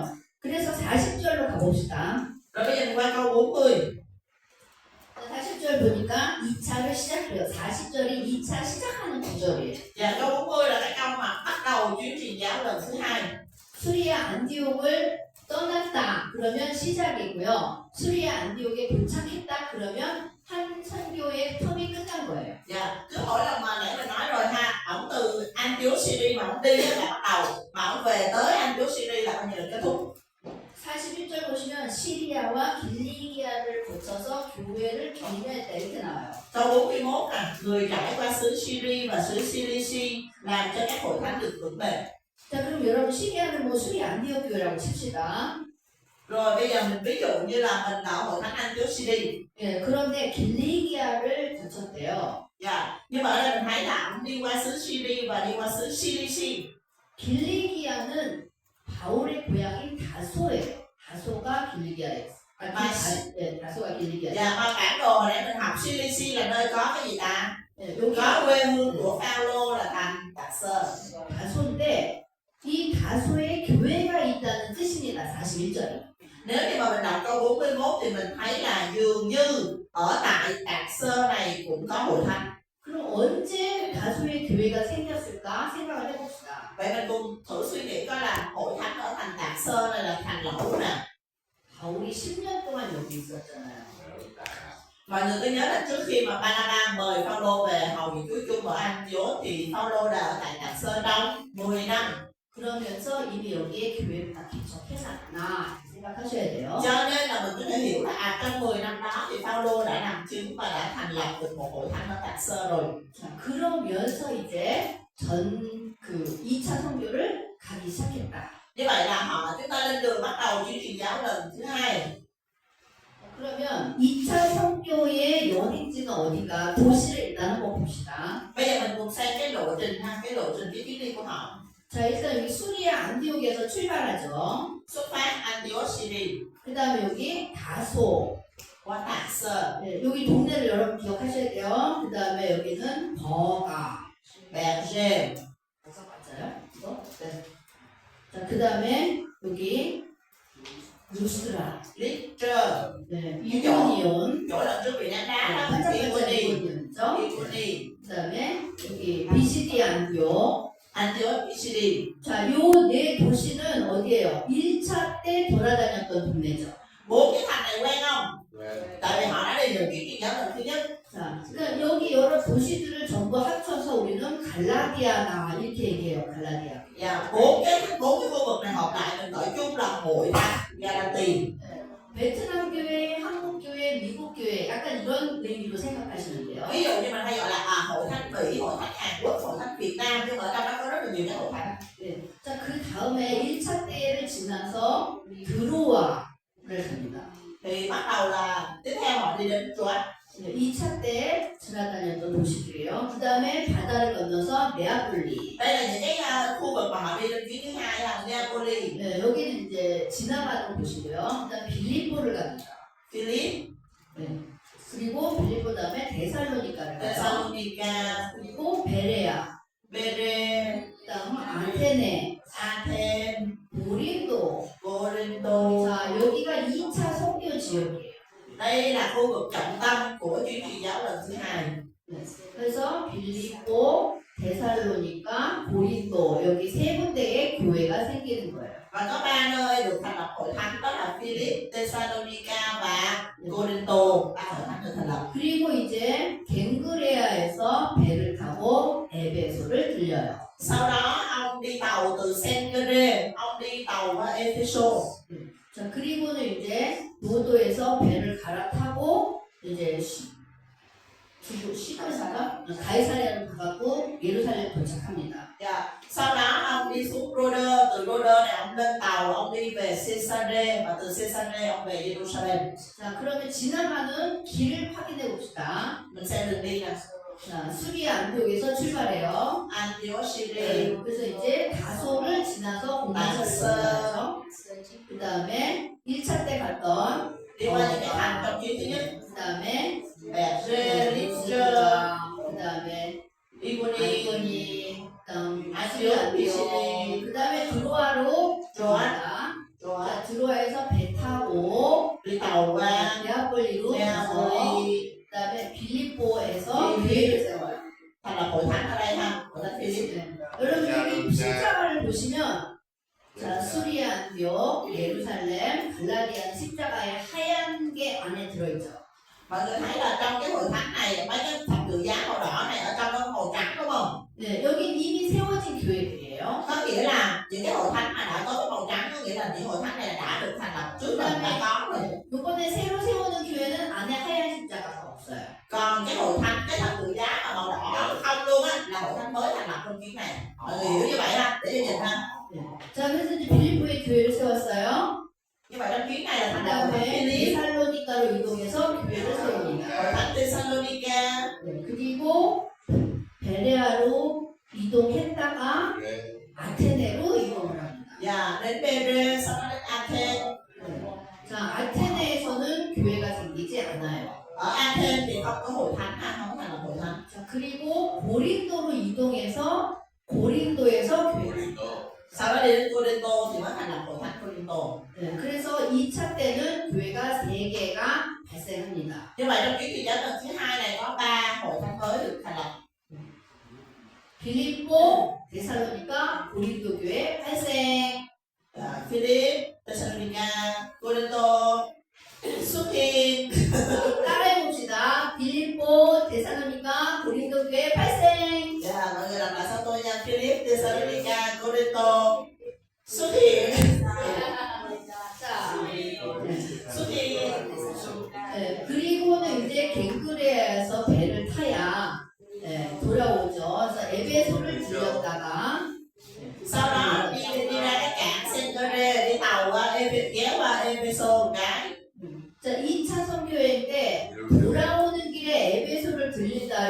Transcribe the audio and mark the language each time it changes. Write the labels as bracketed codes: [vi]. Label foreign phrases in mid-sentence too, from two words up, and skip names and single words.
[ko] 그래서 40절로 가봅시다. [vi] Rồi bây giờ mình qua câu 40. [ko] 40절 보니까 2차를 시작해요. 40절이 2차 시작하는 구절이에요. [vi] Dạ, câu 40 là cái câu mà bắt đầu chuyến truyền giáo lần thứ hai. [ko] 수리아 안디옥을 떠났다 그러면 시작이고요. 수리아 안디옥에 도착했다 그러면 한 선교의 텀이 끝난 거예요. [vi] Dạ, cứ mỗi lần mà nãy mình nói rồi ha, ổng từ Antioch Syria mà ổng đi á là bắt đầu, mà ổng về tới Antioch Syria là coi như là kết thúc. [ko] 41절 보시면 시리아와 길리기아를 거쳐서 교회를 격려했다 이렇게 나와요. [vi] Câu 41 là người trải qua xứ Syria và xứ Cilicia làm cho các hội thánh được vững bền. [ko] 자 그럼 여러분 시리아는 뭐 수리 안디옥 교회라고 칩시다. [vi] Rồi bây giờ mình ví dụ như là mình ở hội thánh Antioch Syria. [ko] 예, 그런데 길리기아를 거쳤대요. [vi] Dạ, nhưng mà ở đây mình thấy là ổng đi qua xứ Syria và đi qua xứ Cilicia. [ko] 길리기아는 바울의 고향인 다소예요. 다소가 길리기아예요. 다소가 길리기아. [vi] Dạ, mà bản đồ hồi nãy mình học Cilicia là nơi có cái gì ta? [ko] 예, 여기 [vi] Có quê hương của Phaolô là thành Tạc Sơ. [ko] 다소인데 이 다소에 교회가 있다는 뜻입니다. 41절이. [vi] Nếu như mà mình đọc câu 41 thì mình thấy là dường như ở tại Tạc Sơ này cũng có hội thánh. [ko] 그럼 언제 다소에 교회가 생겼을까 생각을 해봅시다. [vi] Vậy mình cùng thử suy nghĩ coi là hội thánh ở thành Tạc Sơ này là thành lẩu nè. [ko] 바울이 10년 동안 여기 있었잖아요. [vi] Mọi người cứ nhớ là trước khi mà Barnabas mời Phaolô về hầu việc Chúa chung ở Antioch thì Phaolô đã ở tại Tạc Sơ trong 10 năm. [ko] 그러면서 이미 여기에 교회를 다 개척해놨구나 생각하셔야 돼요. [vi] Cho nên là mình có thể hiểu là trong 10 năm đó thì Phaolô đã làm chứng và đã thành lập được một hội thánh ở Tạc Sơ rồi. [ko] 자, 그러면서 이제 그 2차 선교를 가기 시작했다. [vi] Như vậy là chúng ta lên đường bắt đầu chuyến truyền giáo lần thứ hai. [ko] 그러면 2차 선교의 여행지는 어디가? 도시를 일단 한번 봅시다. [vi] Bây giờ mình cùng xem cái lộ trình ha, cái lộ trình cái chuyến đi của họ. [ko] 자, 일단 여기 수리아 안디옥에서 출발하죠. [vi] Xuất phát Antioch Syria [ko] 그 다음에 여기 다소. [vi] qua Tạc Sơ, [ko] 네, 여기 동네를 여러분 기억하셔야 돼요. 그 다음에 여기는 버가. Berger, 버가 맞아요? 이거? 네. 자, 그 다음에 여기 루스트라. Lystra, 네, 이고니온. [vi] chỗ lần trước bị ném đá đó, [ko] 반짝반짝 Iconi, 이고니온이죠. Iconi, 그 다음에 여기 비시디 안디옥. Antioch Syria. 자, 요 네 도시는 어디예요? 1차 때 돌아다녔던 동네죠. [vi] Bốn cái thành này quen không? Tại vì họ đã đi được chuyến truyền giáo lần thứ nhất. [ko] 자, 그러니까 여기 여러 도시들을 전부 합쳐서 우리는 갈라디아나 이렇게 얘기해요. 갈라디아. [vi] Và bốn cái khu vực này hợp lại mình gọi chung là hội thánh Galati. [ko] 베트남 교회, 한국 교회, 미국 교회 약간 이런 의미로 생각하시면 돼요. [vi] Ví dụ như mình hay gọi là hội thánh Mỹ, hội thánh Hàn Quốc, hội thánh Việt Nam, nhưng ở trong đó có rất là nhiều cái hội thánh. [ko] 네. 자, 그 다음에 1차 때를 지나서 드로아를 갑니다. [vi] Thì bắt đầu là tiếp theo họ đi đến Troas. [ko] 2차 때 지나다녔던 도시들이에요. 그 다음에 바다를 건너서 네아폴리. [vi] Đây là những cái khu vực mà họ đi đến chuyến thứ hai là Neapoli, [ko] 네, 여기는 이제 지나가는 곳이고요. 그 다음 빌립보를 갑니다. Philip, 네. 그리고 빌립보 다음에 데살로니카를 가요. Thessalonica, 그리고 베레아, Bere, 그 다음 아테네, Athens, 고린도. Corinto. 자, 여기가 2차 선교 지역이에요. [vi] Đây là khu vực trọng tâm của chuyến truyền giáo lần thứ hai. [ko] 네. 그래서 빌립보, 데살로니카, 고린도 여기 세 군데의 교회가 생기는 거예요. [vi] Và có ba nơi được thành lập hội thánh, đó là Philip, Thessalonica và Corinto. Ba hội thánh được thành lập. [ko] 그리고 이제 갱그레아에서 배를 타고 에베소를 들려요. [vi] Sau đó ông đi tàu từ Cenchreae, ông đi tàu qua Ephesos. [ko] 자, 그리고는 이제 노도에서 배를 갈아타고 이제 시가사가 가이사랴로 가갖고 예루살렘 도착합니다. [vi] Dạ. Sau đó ông đi xuống Rhodes, từ Rhodes này ông lên tàu, ông đi về Caesarea và từ Caesarea ông về Jerusalem. [ko] 자, 그러면 지나가는 길을 확인해 봅시다. [vi] Mình xem đường đi nè. [ko] 자, 수리아 안디옥에서 출발해요. Antioch Syria. 네, 그래서 이제 다소를 지나서 공간설을 가죠. 그 다음에 1차 때 갔던 [vi] Đi qua những cái thành trong chuyến thứ nhất. [ko] 그 다음에 Berger, Lystra, 그 다음에 Iconium, 이고니, 그다음 안디옥, 안디옥, 그 다음에 드로아로 들어왔다. [vi] rồi [ko] 자, 드로아에서 배 타고 [vi] đi tàu qua [ko] 네아폴리로 가서 Neapoli, 그 다음에 빌립보에서 교회를 세워요. [vi] thành lập hội thánh ở đây ha, hội thánh Philip. [ko] 네. 여러분 여기 십자가를 보시면 자, 수리아 안디옥, 예루살렘, 갈라디아 십자가의 하얀 게 안에 들어있죠. [vi] Mọi người thấy là trong cái hội thánh này mấy cái thập tự giá màu đỏ này ở trong nó màu trắng đúng không? [ko] 네, 여기 이미 세워진 교회들이에요. [vi] Có nghĩa là những cái hội thánh mà đã có cái màu trắng có nghĩa là những hội thánh này đã được thành lập trước mình đã có rồi. [ko] 이번에 새로 세우는 교회는 안에 하얀 십자가가 없어요. [vi] Còn cái hội thánh cái thập tự giá mà màu đỏ không luôn á là hội thánh mới thành lập trong chuyến này. Mọi người hiểu như vậy ha, để cho nhìn ha. [ko] 네. 자, 그래서 이제 빌립보에 교회를 세웠어요. [vi] Như vậy trong chuyến này là [ko] 그 [vi] thành lập hội thánh [ko] 다음에 Philip, 데살로니가로 이동해서 교회를 [vi] hội [ko] 세웁니다. [vi] thánh Thessalonica, [ko] 네. 그리고 베레아로 이동했다가 아테네로 이동을 합니다. [vi] và đến Berea, sau đó đến Athens. [ko] 네. 자, 아테네에서는 교회가 생기지 않아요. [vi] Ở Athens thì không có hội thánh ha, không có thành lập hội thánh. [ko] 자, 그리고 고린도로 이동해서 고린도에서 교회가 생겨요. [vi] Sau đó đi đến Corinto thì mới thành lập hội thánh Corinto. [ko] 네, 그래서 2차 때는 교회가 3개가 발생합니다. [vi] Như vậy trong chuyến kỳ giáo lần thứ hai này có 3 hội thánh mới được thành lập. [ko] 빌립보, 데살로니가, 고린도 교회 발생. [vi] Philip, Thessalonica, Corinto xuất hiện. [ko] 따라해봅시다. 빌립보, 데살로니가, 고린도 교회 발생. [vi] Dạ, mọi người làm lại sau tôi nha. Philip, Thessalonica, Corinto xuất hiện. [ko] 자, [vi] Xuất hiện. [ko] 네, 그리고는 이제 갱그레아에서 배를 타야 네, 돌아오죠. 그래서 에베소를 들렸다가 [vi] Sau đó đi ra cái cảng Cenchreae, đi tàu qua ghé qua Ephesos một cái. [ko] 자, 2차 선교회 때 돌아오는 길에 에베소를 들린다.